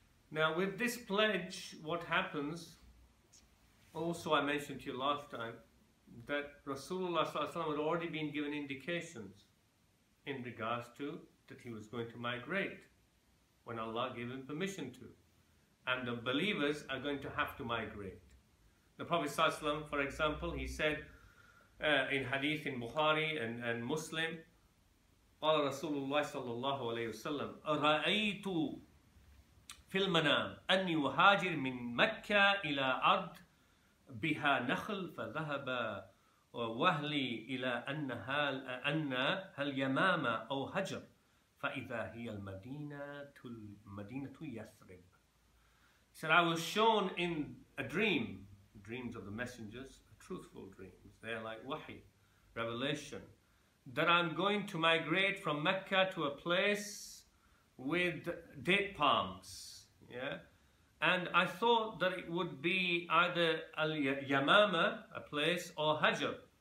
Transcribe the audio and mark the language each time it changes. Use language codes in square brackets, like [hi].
[en] Now with this pledge, what happens, also I mentioned to you last time, that Rasulullah sallallahu alayhi wa sallam had already been given indications in regards to that he was going to migrate when Allah gave him permission to. And the believers are going to have to migrate. The Prophet sallallahu alayhi wa sallam, for example, he said in hadith in Bukhari and Muslim, [ar] قال رسول الله صلى الله عليه وسلم رأيت في المنام أني أهاجر من مكة إلى أرض بها نخل فذهب وهلي إلى أنها اليمامة أو هجر فإذا هي المدينة يثرب. [en] He said, I was shown in a dream, dreams of the messengers, truthful dreams. They're like wahi, revelation, that I'm going to migrate from Mecca to a place with date palms. Yeah, and I thought that it would be either al-Yamama, a place, or Hajar.